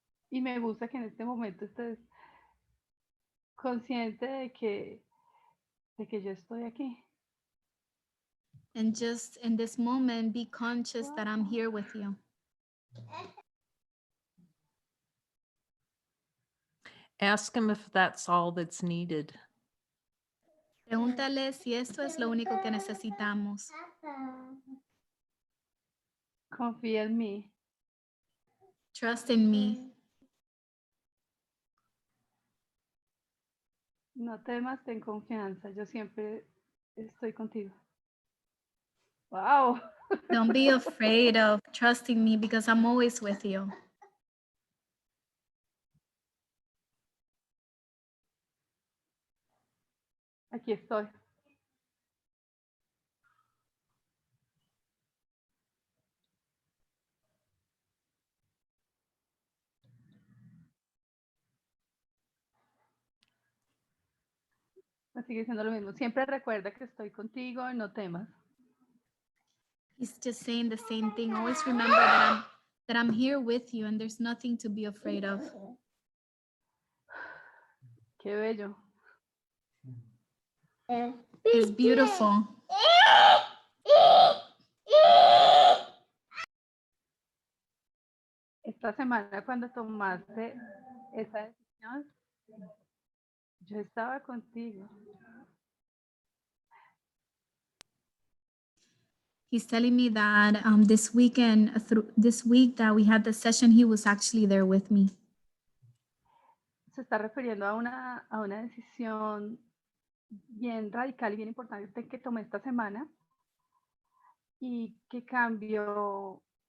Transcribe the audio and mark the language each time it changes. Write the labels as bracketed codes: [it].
[es] Y me gusta que en este momento estés consciente de que yo estoy aquí. [en] And just in this moment, be conscious that I'm here with you. Ask him if that's all that's needed. [es] Pregúntale si esto es lo único que necesitamos. Confía en mí. [en] Trust in me. [es] No temas, ten confianza. Yo siempre estoy contigo. Wow. [en] Don't be afraid of trusting me because I'm always with you. [es] Aquí estoy. Me sigue diciendo lo mismo. Siempre recuerda que estoy contigo y no temas. [en] He's just saying the same thing. Always remember that I'm here with you and there's nothing to be afraid of. [es] Qué bello. [en] It's beautiful. [es] Esta semana cuando tomaste esa decisión, yo estaba contigo. [en] He's telling me that this weekend, through this week that we had the session, he was actually there with me. [es] Se está refiriendo a una decisión bien radical y bien importante que tomé esta semana y que cambió